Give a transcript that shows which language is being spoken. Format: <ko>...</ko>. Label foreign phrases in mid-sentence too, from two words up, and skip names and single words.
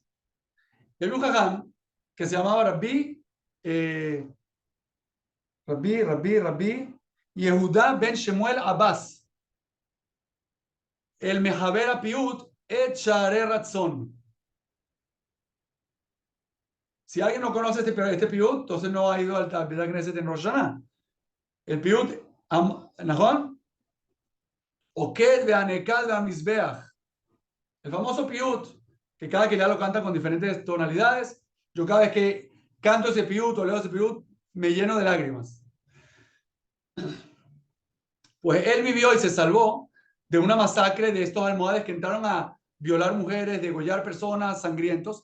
<es>Hay un jajam que se llamaba Rabbi Yehuda ben Shemuel Abbas, el</es> <he>Mehaber Apiut et Sha'arei Ratzon.</he> <es>Si alguien no conoce este piut, entonces no ha ido al</es> <he>Beit Knesset</he> <es>en Rosh Hashanah. El piut, ¿Najón?</es> <he>Oked ve'anekad ve'amizbeach.</he> <es>El famoso piut, que cada que ya lo canta con diferentes tonalidades, yo cada vez que canto ese piut o leo ese piut, me lleno de lágrimas. Pues él vivió y se salvó de una masacre de estos almohades que entraron a violar mujeres, degollar personas, sangrientos.</es>